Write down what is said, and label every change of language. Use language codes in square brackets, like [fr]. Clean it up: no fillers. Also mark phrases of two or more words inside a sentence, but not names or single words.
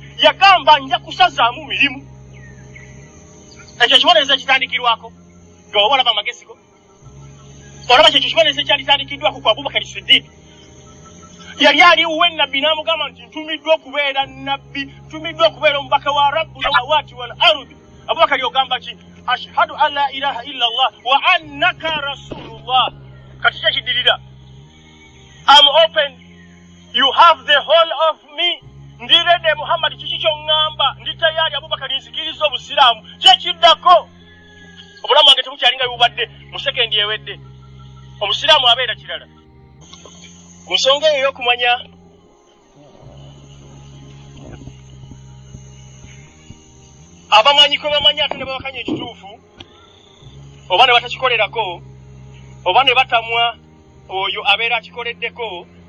[lg] Yagamba nja kusazaamu mirimu. Ekyo kibonerezo ekitandikirwako nga oba olaba amagezi go olaba kyekyo kibonerezo ekyalitandikiddwako ku Abubakari Siddiq. Yali aliwuwe nabbi n'amugamba nti ntumiddwa okubeera nabbi, ntumiddwa okubeera omubaka wa [ar] رب السماوات والأرض. [lg] Abubakari ogamba ki [ar] أشهد أن لا إله إلا الله وأنك رسول الله. [lg] Kati kyekiddirira [en] I'm open, you have the whole of me [lg] ndirede Muhammad kiki kyongamba ndi tayari Abubakar nzikiriza obusiraamu kyekiddako obulamu wange tebukyalinga bubadde mu sekendi ewedde omusiraamu abeera kirala ku nsonga eyo y'okumanya abamanyi kwe bamanyi ate ne babakanya ekituufu oba ne batakikolerako oba ne batamwa oyo abeera akikoleddeko